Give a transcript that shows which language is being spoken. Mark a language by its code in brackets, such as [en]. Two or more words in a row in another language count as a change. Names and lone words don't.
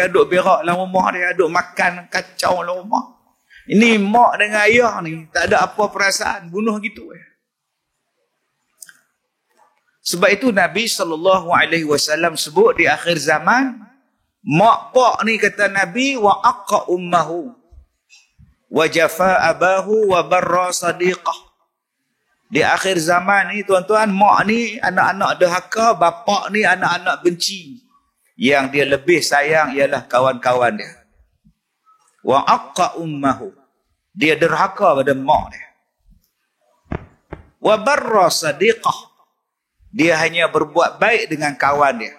[ms] Duduk berak dalam rumah dia. Duduk makan kacau dalam rumah. Ini mak dengan ayah ni. Tak ada apa perasaan. Bunuh gitu. Sebab itu Nabi SAW sebut di akhir zaman Mak pak ni kata Nabi, [ar] وعق أمه وجفا أباه وبر صديقه. [ms] Di akhir zaman ni tuan-tuan, mak ni anak-anak derhaka, bapak ni anak-anak benci. Yang dia lebih sayang ialah kawan-kawan dia. [ar] وعق أمه, [ms] dia derhaka pada mak dia. [ar] وبر صديقه, [ms] dia hanya berbuat baik dengan kawan dia.